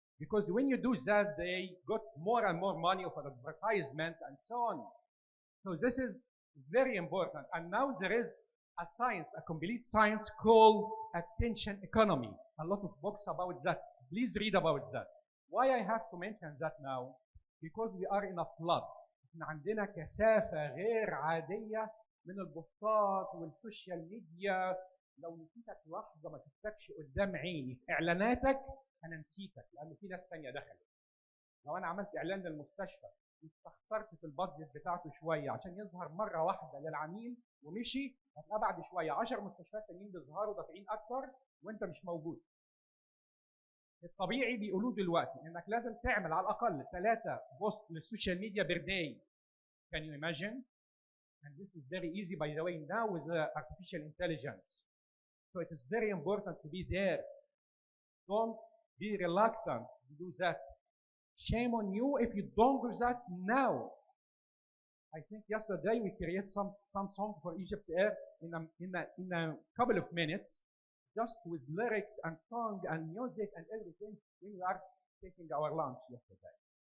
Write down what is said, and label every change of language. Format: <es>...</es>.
<en>Because when you do that, they got more and more money for advertisement and so on. So this is very important. And now there is a science, a complete science called attention economy. A lot of books about that. Please read about that. Why I have to mention that now? Because we are in a flood.</en> <ar>احنا عندنا كثافة غير عادية من البوستات والسوشيال ميديا. لو نسيتك لحظة ما شفتكش قدام عيني في إعلاناتك أنا نسيتك، لأن في ناس تانية دخلت. لو أنا عملت إعلان للمستشفى واستخسرت في البادجت بتاعته شوية عشان يظهر مرة واحدة للعميل ومشي، هتلاقي بعد شوية 10 مستشفيات تانيين بيظهروا دافعين أكتر وأنت مش موجود. الطبيعي بيقولوه دلوقتي إنك لازم تعمل على الأقل 3 بوست للسوشيال ميديا بير داي.</ar> <en>Can you imagine? And this is very easy, by the way, now with the artificial intelligence. So it is very important to be there. Don't be reluctant to do that. Shame on you if you don't do that now. I think yesterday we created some song for EgyptAir in a couple of minutes, just with lyrics and song and music and everything when we are taking our lunch yesterday.</en>